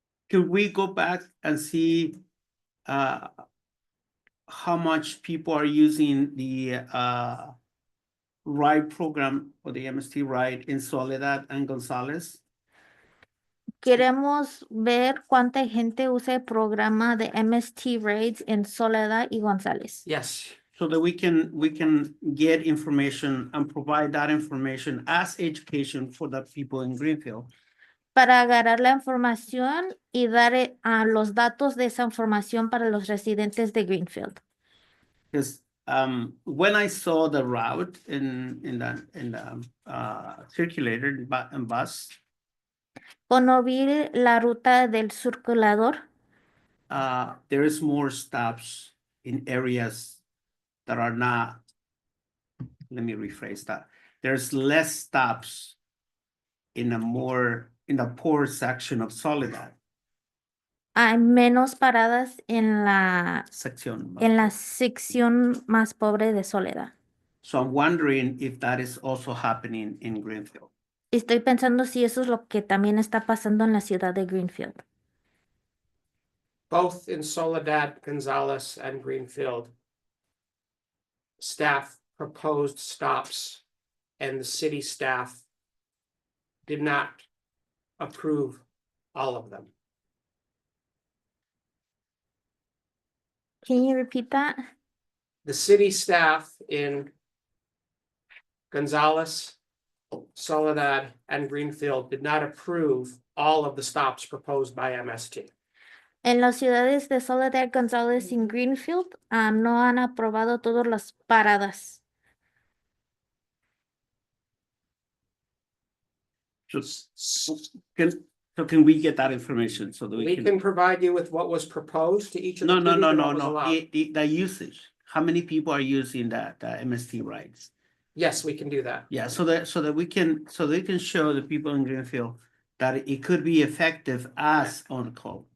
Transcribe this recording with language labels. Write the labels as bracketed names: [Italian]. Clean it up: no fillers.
[English] Could we go back and see how much people are using the ride program or the MST ride in Soledad and Gonzales? [Spanish] Queremos ver cuánta gente usa el programa de MST Raids en Soledad y González. [English] Yes. So that we can get information and provide that information as education for the people in Greenfield. [Spanish] Para agarrar la información y dar a los datos de esa información para los residentes de Greenfield. [English] Because when I saw the route in the circulator and bus, [Spanish] Cuando vi la ruta del circulador, [English] there is more stops in areas that are not. Let me rephrase that. There's less stops in the poor section of Soledad. [Spanish] hay menos paradas en la Sección. sección más pobre de Soledad. [English] So I'm wondering if that is also happening in Greenfield. [Spanish] Estoy pensando si eso es lo que también está pasando en la ciudad de Greenfield. [English] Both in Soledad, Gonzales, and Greenfield, staff proposed stops and the city staff did not approve all of them. Can you repeat that? The city staff in Gonzales, Soledad, and Greenfield did not approve all of the stops proposed by MST. [Spanish] En las ciudades de Soledad, González y Greenfield no han aprobado todas las paradas. [English] So can we get that information so that We can provide you with what was proposed to each of the. No, cities and what was allowed. the usage. How many people are using the MST rides? Yes, we can do that. Yeah, so that we can show the people in Greenfield that it could be effective as on call.